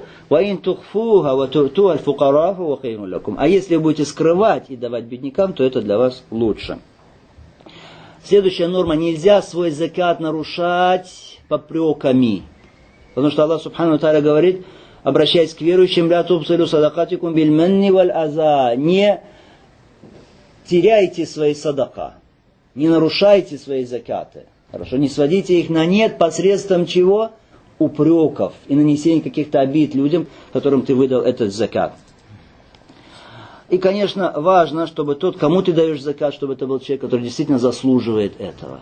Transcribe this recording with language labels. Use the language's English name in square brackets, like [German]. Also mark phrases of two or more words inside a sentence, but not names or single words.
[Russian] А если вы будете скрывать и давать беднякам, то это для вас лучше. Следующая норма. Нельзя свой закат нарушать попреками. Потому что [Arabic] الله سبحانه وتعالى [Russian] говорит, обращаясь к верующим, [Arabic] «لا تبطلوا صدقاتكم بالمن والأذى». [Russian] Не теряйте свои садака, не нарушайте свои закаты. Хорошо, не сводите их на нет посредством чего? Упреков и нанесения каких-то обид людям, которым ты выдал этот закат. И, конечно, важно, чтобы тот, кому ты даешь закат, чтобы это был человек, который действительно заслуживает этого.